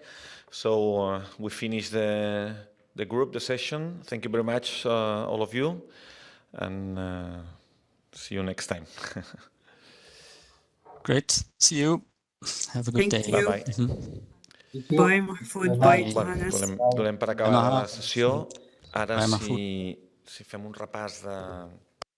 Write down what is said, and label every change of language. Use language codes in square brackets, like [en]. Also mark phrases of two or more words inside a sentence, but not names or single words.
[en] So we finish the group, the session. Thank you very much, all of you, and see you next time. Great. See you. Have a good day. Bye-bye. Bye, Mahfud. Bye, Johannes. [ca] Donem per acabar la sessió. Ara, si fem un repàs de